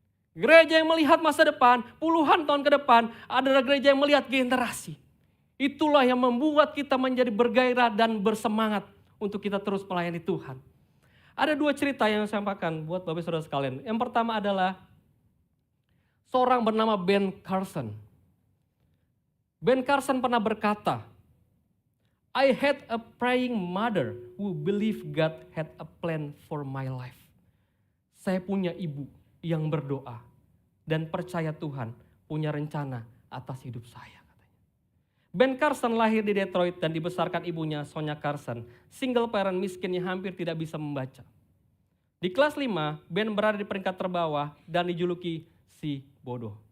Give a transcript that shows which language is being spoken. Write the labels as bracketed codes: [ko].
[id] Gereja yang melihat masa depan, puluhan tahun ke depan, adalah gereja yang melihat generasi. Itulah yang membuat kita menjadi bergairah dan bersemangat untuk kita terus melayani Tuhan. Ada 2 cerita yang saya sampaikan buat Bapak Saudara sekalian. Yang pertama adalah seorang bernama Ben Carson. [en] Ben Carson [id] pernah berkata, [en] I had a praying mother who believed God had a plan for my life. [id] Saya punya ibu yang berdoa dan percaya Tuhan punya rencana atas hidup saya, katanya. Ben Carson lahir di Detroit dan dibesarkan ibunya Sonia Carson, single parent miskin yang hampir tidak bisa membaca. Di kelas 5, Ben berada di peringkat terbawah dan dijuluki si bodoh.